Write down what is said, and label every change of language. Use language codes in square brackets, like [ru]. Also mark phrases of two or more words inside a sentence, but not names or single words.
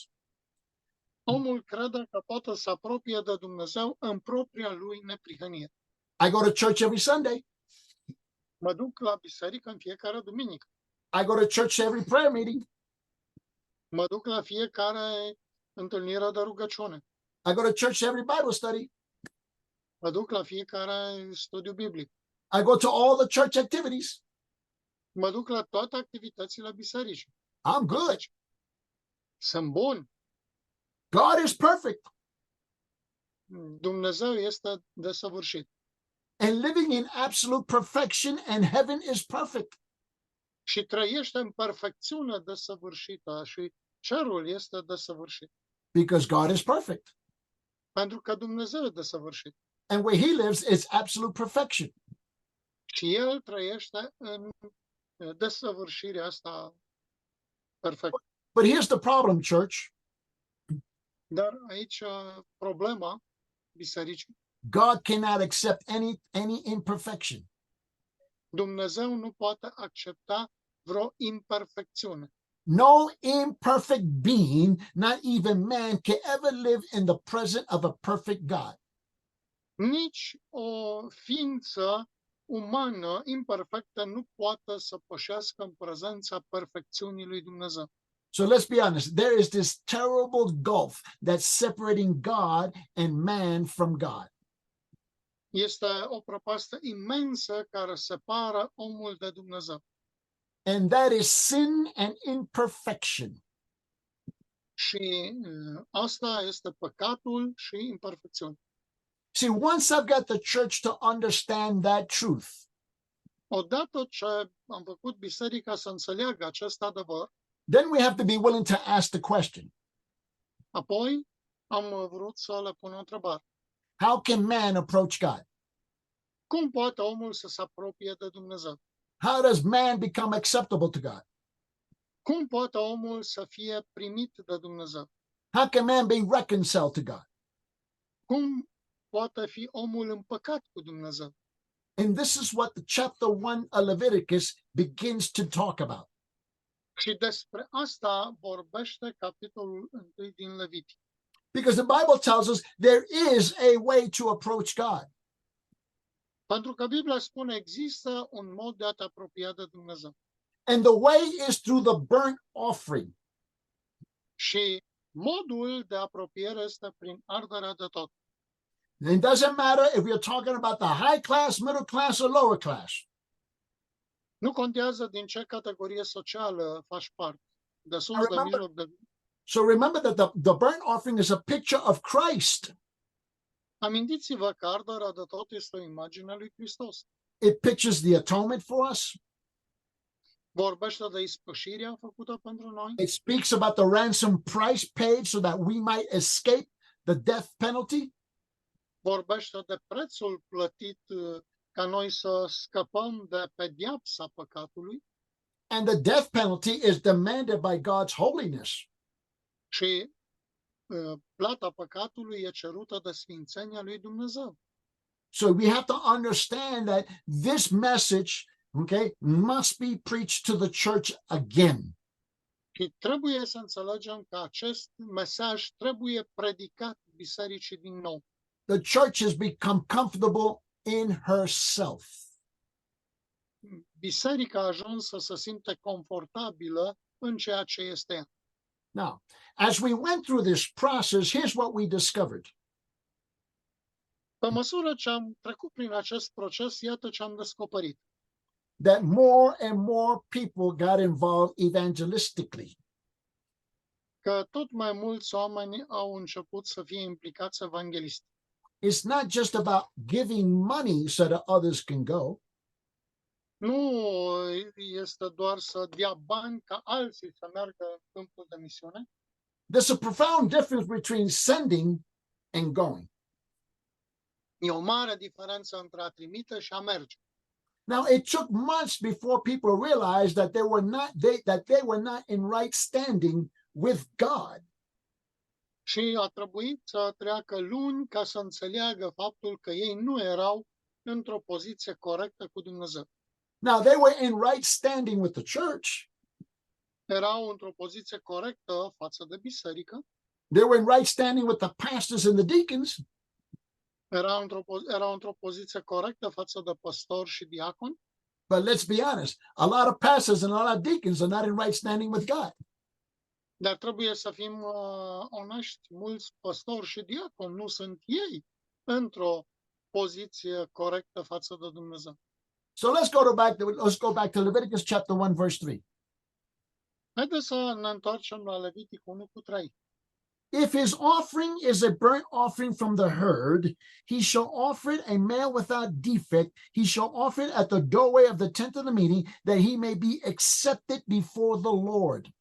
[ro] Omul crede că poate să apropie de Dumnezeu în propria lui neprihănire. [en] I go to church every Sunday. [ro] Mă duc la biserică în fiecare duminică. [en] I go to church every prayer meeting. [ro] Mă duc la fiecare întâlnire de rugăciune. [en] I go to church every Bible study. [ro] Mă duc la fiecare studiu biblic. [en] I go to all the church activities. [ro] Mă duc la toate activitățile bisericii. [en] I'm good. [ro] Sunt bun. [en] God is perfect. [ro] Dumnezeu este desăvârșit. [en] And living in absolute perfection, and heaven is perfect. [ro] Și trăiește în perfecțiune desăvârșită și cerul este desăvârșit. [en] Because God is perfect. [ro] Pentru că Dumnezeu e desăvârșit. [en] And where he lives is absolute perfection. [ro] Și el trăiește în desăvârșirea asta perfectă. [en] But here's the problem, church. [ro] Dar aici problema bisericii. [en] God cannot accept any imperfection. [ro] Dumnezeu nu poate accepta vreo imperfecțiune. [en] No imperfect being, not even man, can ever live in the presence of a perfect God. [ro] Nici o ființă umană imperfectă nu poate să pășească în prezența perfecțiunii lui Dumnezeu. [en] So let's be honest. There is this terrible gulf that's separating God and man from God. [ro] Este o prăpastie imensă care separă omul de Dumnezeu. [en] And that is sin and imperfection. [ro] Și asta este păcatul și imperfecțiunea. [en] See, once I've got the church to understand that truth, [ro] Odată ce am făcut biserica să înțeleagă acest adevăr, [en] then we have to be willing to ask the question, [ro] apoi am vrut să le pun o întrebare. [en] how can man approach God? [ro] Cum poate omul să se apropie de Dumnezeu? [en] How does man become acceptable to God? [ro] Cum poate omul să fie primit de Dumnezeu? [en] How can man be reconciled to God? [ro] Cum poate fi omul împăcat cu Dumnezeu? [en] And this is what the chapter 1 of Leviticus begins to talk about. [ro] Și despre asta vorbește capitolul 1 din Levitic. [en] Because the Bible tells us there is a way to approach God. [ro] Pentru că Biblia spune există un mod de a te apropia de Dumnezeu. [en] And the way is through the burnt offering. [ro] Și modul de apropiere este prin arderea de tot. [en] It doesn't matter if you're talking about the high class, middle class, or lower class. [ro] Nu contează din ce categorie socială faci parte, de sus, de [en] remember- [ro] mijloc, de... [en] So remember that the burnt offering is a picture of Christ. [ro] Amintiți-vă că arderea de tot este o imagine a lui Hristos. [en] It pictures the atonement for us. [ro] Vorbește de ispășirea făcută pentru noi. [en] It speaks about the ransom price paid so that we might escape the death penalty. [ro] Vorbește de prețul plătit ca noi să scăpăm de pedeapsa păcatului. [en] And the death penalty is demanded by God's holiness. [ro] Și plata păcatului e cerută de sfințenia lui Dumnezeu. [en] So we have to understand that this message, okay, must be preached to the church again. [ro] Și trebuie să înțelegem că acest mesaj trebuie predicat bisericii din nou. [en] The church has become comfortable in herself. [ro] Biserica a ajuns să se simte confortabilă în ceea ce este ea. [en] Now, as we went through this process, here's what we discovered. [ro] Pe măsură ce am trecut prin acest proces, iată ce am descoperit. [en] That more and more people got involved evangelistically. [ro] Că tot mai mulți oameni au început să fie implicați evanghelist. [en] It's not just about giving money so that others can go. [ro] Nu este doar să dea bani ca alții să meargă în câmpul de misiune. [en] There's a profound difference between sending and going. [ro] E o mare diferență între a trimite și a merge. [en] Now, it took months before people realized that they were not in right standing with God. [ro] Și a trebuit să treacă luni ca să înțeleagă faptul că ei nu erau într-o poziție corectă cu Dumnezeu. [en] Now, they were in right standing with the church. [ro] Erau într-o poziție corectă față de biserică. [en] They were in right standing with the pastors and the deacons. [ro] Erau într-o poziție corectă față de păstori și diaconi. [en] But let's be honest, a lot of pastors and a lot of deacons are not in right standing with God. [ro] Dar trebuie să fim onești, mulți păstori și diaconi nu sunt ei într-o poziție corectă față de Dumnezeu. [en] So let's go back to Leviticus chapter 1, verse 3. [ro] Haideți să ne întoarcem la Levitic 1:3. [en] If his offering is a burnt offering from the herd, he shall offer it a male without defect. He shall offer it at the doorway of the tent of the meeting, that he may be accepted before the Lord.